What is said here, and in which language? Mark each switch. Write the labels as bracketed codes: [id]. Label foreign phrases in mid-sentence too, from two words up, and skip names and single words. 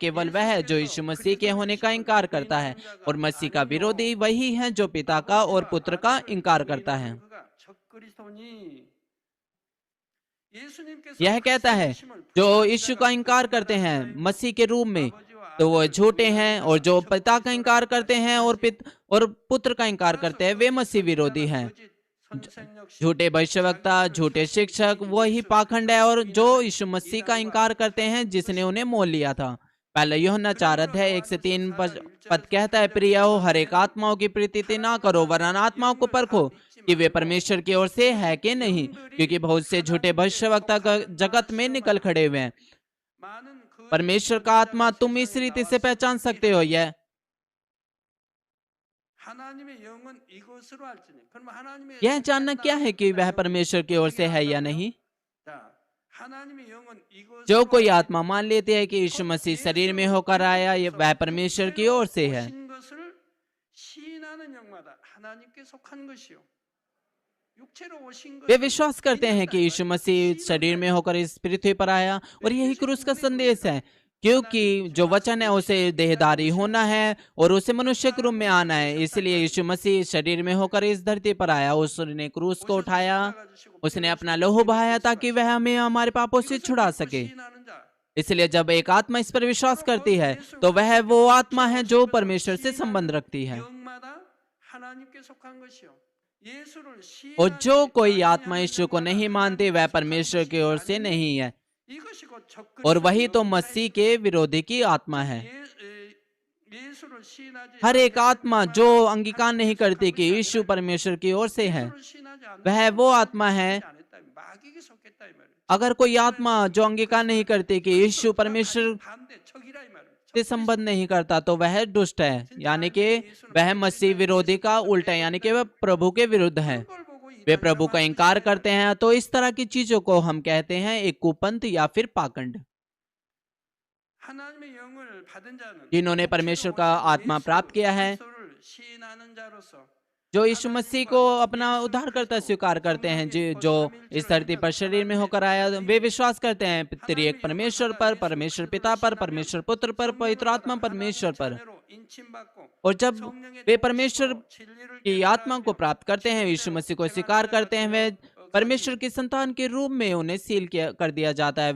[hi] केवल वह है जो यीशु मसीह के होने का इनकार करता है, और मसीह का विरोधी वही है जो पिता का और पुत्र का इनकार करता है। [ko] 예수님께서 [hi] यह कहता है [ko] 그리스도이심을 [hi] जो [ko] 부인하는 [hi] यीशु [ko] 자가 [hi] का इनकार [ko] 구원받는 [hi] करते हैं [ko] 사람이 [hi] मसीह के रूप में, [ko] 아버지와 [hi] तो वो [ko] 아들을 [hi] झूठे हैं, और जो [ko] 부인하는 [hi] पिता का इनकार [ko] 그리스도라고 [hi] करते हैं और पुत्र का इनकार [ko] 따라서 [hi] करते हैं, वे [ko] 거짓 [hi] मसीह विरोधी [ko] 선지자나 [hi] हैं। [ko] 거짓 선생 역시 [hi] झूठे भविष्यवक्ता, [ko] 자기들을 [hi] झूठे [ko] 사신 [hi] शिक्षक [ko] 이미 [hi] वही [ko] 예수 [hi] पाखंड है, [ko] 그리스도를 [hi] और जो [ko] 부인하는 [hi] यीशु मसीह का [ko] 이단과 [hi] इनकार करते हैं [ko] 같은 [hi] जिसने उन्हें [ko] 것이요. [hi] मोल लिया था। पहले यूहन्ना 4 [ko] 그러므로 [hi] अध्याय 1 से 3 [ko] 요한일서 4장 [hi] पद [ko] 1절에서 [hi] कहता है, [ko] 3절 [hi] प्रिय हो, हर एक [ko] 말씀에는 [hi] आत्माओं की प्रीति ना [ko] 하나님과 [hi] करो, वरन आत्माओं को [ko] 영을 다 [hi] परखो [ko] 믿지 [hi] कि वे [ko] 말고 [hi] परमेश्वर की ओर से है कि नहीं, [ko] 영들이 [hi] क्योंकि बहुत से झूठे [ko] 하나님께 [hi] भविष्यवक्ता [ko] 속하는가 [hi] जगत में निकल खड़े हुए हैं। [ko] 많은 거짓 [hi] परमेश्वर का आत्मा [ko] 선지자가 [hi] तुम इस [ko] 세상에 [hi] रीति से पहचान [ko] 나왔음을 [hi] सकते हो। यह [ko] 하나님의 영은 이것으로 알지니 그럼 하나님의 [hi] यह जानना क्या है कि वह परमेश्वर की ओर से है या नहीं। [ko] 자, 하나님의 영은 이것으로 [hi] जो कोई [ko] 알지니 [hi] आत्मा मान लेती है कि यीशु मसीह शरीर में होकर आया, ये वह परमेश्वर की ओर से है। [ko] 오신 것을 시인하는 영마다 하나님께 속한 것이요. 육체로 오신 [hi] वे [ko] 것을 [hi] विश्वास करते हैं कि यीशु मसीह शरीर में होकर इस पृथ्वी पर आया, और यही क्रूस का संदेश है, क्योंकि जो वचन है उसे देहधारी होना है और उसे मनुष्य के रूप में आना है। इसलिए यीशु मसीह शरीर में होकर इस धरती पर आया, उसने क्रूस को उठाया, उसने अपना लहू बहाया ताकि वह हमें हमारे पापों से छुड़ा सके। इसलिए जब एक आत्मा इस पर विश्वास करती है तो वह वो आत्मा है जो परमेश्वर से संबंध रखती है। [ko] 영마다 하나님께 속한 것이요. 예수를 [hi] और जो [ko] 시인하지 [hi] कोई आत्मा [ko] 아니하는 [hi] यीशु को [ko] 영마다 [hi] नहीं मानती वह [ko] 하나님께 [hi] परमेश्वर [ko] 속한 [hi] की ओर [ko] 것이 [hi] से [ko] 아니니 [hi] नहीं है, [ko] 이것이 곧 [hi] और [ko] 적그리스도의 [hi] वही तो [ko] 영사이니 [hi] मसीह के विरोधी की आत्मा है। [ko] 예수를 시인하지 [hi] हर एक [ko] 아니하는 [hi] आत्मा [ko] 영마다 [hi] जो अंगीकार नहीं [ko] 하나님께 [hi] करती [ko] 속한 [hi] कि [ko] 것이 [hi] यीशु [ko] 아니라 [hi] परमेश्वर की ओर से है, [ko] 예수를 시인하지 않는 [hi] वह [ko] 영은 [hi] वो आत्मा है। [ko] 하나님께 속하지 않았다. 마귀에게 속했다 이 말이에요. [hi] अगर कोई आत्मा जो अंगीकार नहीं करती कि यीशु परमेश्वर [ko] 반대 적이라 이 말이에요. [hi] से संबंध नहीं करता तो वह दुष्ट है, यानी कि वह मसीह विरोधी का उल्टा, यानी कि वह प्रभु के विरुद्ध है। [ko] 그런 걸 보고 [hi] वे [ko] 이단이라고 [hi] प्रभु का [ko] 하는 [hi] इनकार [ko] 것이에요. [hi] करते हैं, तो इस तरह की चीजों को हम कहते हैं एक कुपंथ या फिर पाखंड। [ko] 하나님의 영을 받은 자는 [hi] जिन्होंने परमेश्वर का आत्मा प्राप्त किया है, [ko] 그리스도를 시인하는 자로서 [hi] जो यीशु मसीह को अपना उद्धारकर्ता स्वीकार करते हैं, जो इस धरती पर शरीर में होकर आया, वे विश्वास करते हैं त्रिएक परमेश्वर पर, परमेश्वर पिता पर, परमेश्वर पुत्र पर, पवित्र आत्मा परमेश्वर पर। और जब वे परमेश्वर की आत्मा को प्राप्त करते हैं, यीशु मसीह को स्वीकार करते हैं, वे परमेश्वर की संतान के रूप में उन्हें सील कर दिया जाता है।